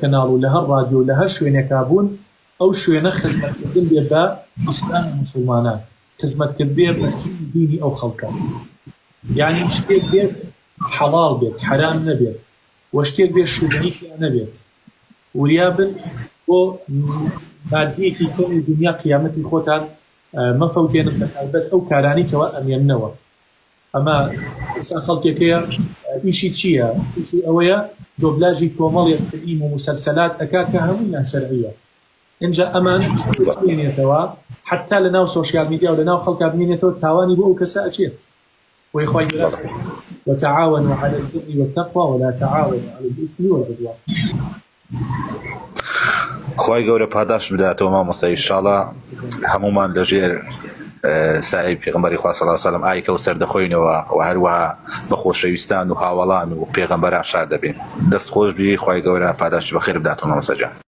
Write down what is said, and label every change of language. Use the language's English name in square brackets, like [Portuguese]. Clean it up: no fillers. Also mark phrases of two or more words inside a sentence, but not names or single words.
[Central Kurdish] کەناڵ و لە هەر ڕادیۆ لە هەر شوێنێکا بوون ئەو شوێنە خزمەتکردن بێت بە ئیسلام و موسڵمانان خزمەتکرد بێت بە دینی ئەو خەڵکە یعنی شتێک بێت حەڵاڵ بێت حەرام نەبێت وە شتێک بێت شوێنی پێ نەبێت وریا بن بۆ مادیەکی کەمی دنیا قیامەتی خۆتان مەفەوتێنن بە تایبەت ئەو کارانی کەوە ئەمێننەوە ئەمە ئێستا خەڵکێکەیە ئیشی چییە؟ ئیشی ئەوەیە دۆبلاژی کۆمەڵێک فیلم و موسەلسەلات ئەکات کە هەموویان شەرعیە اینجا ئەمان بێنێتەوە حتا لە ناو سۆشیال میدیا و لە ناو خەڵکا بمێنێتەوە تاوانی بۆ ئەو کەسە ئەچێت وەی [Arabic] وتعاونوا على البر والتقوى ولا تعاونوا على الإثم والعدوان [Central Kurdish] خوای گەورە پاداش بداتەوە مامۆستا ئینشاڵڵا هەمومان لەژێر سایەی پێغەمبەری خوا [Arabic] صلی الله علیه و سلم [Central Kurdish] ئایکە و سەردەخۆینەوە و هەروەها بە خۆشەویستان و هاوڵان و پێغەمبەران شار دەبین دەست خۆش بی خوای گەورە پاداشی بەخێر بداتەوە مامۆستا جان